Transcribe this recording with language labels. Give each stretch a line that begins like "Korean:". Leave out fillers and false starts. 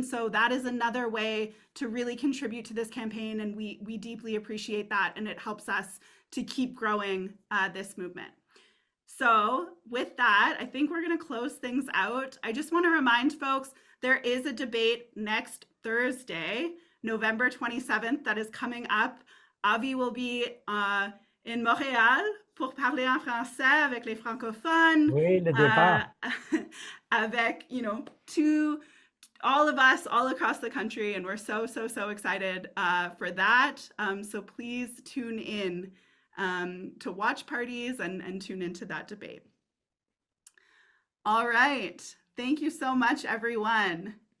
English: And so that is another way to really contribute to this campaign, and we deeply appreciate that, and it helps us to keep growing this movement. So with that, I think we're going to close things out. I just want to remind folks, there is a debate next Thursday, November 27th, that is coming up. Avi will be in Montréal
French: pour parler en français avec les francophones. Oui, le débat.
English: Avec, you know, all of us all across the country, and we're so excited for that. So please tune in to watch parties and tune into that debate. All right. Thank you so much, everyone.